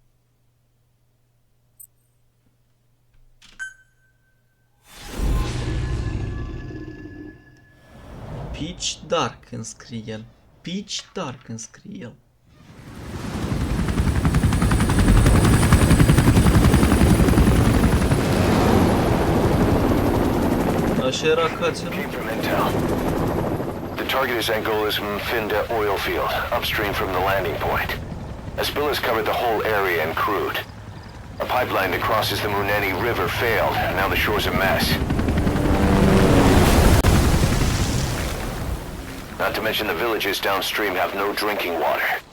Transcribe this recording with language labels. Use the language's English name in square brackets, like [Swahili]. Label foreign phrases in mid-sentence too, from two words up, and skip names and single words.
[Romanian] Pitch Dark îmi scrie el. Pitch Dark îmi scrie el. Așa era cația, nu? [English] The target is Angola's Mfinda oil field, upstream from the landing point. A spill has covered the whole area and crude. A pipeline that crosses the Muneni River failed, and now the shore's a mess. Not to mention the villages downstream have no drinking water.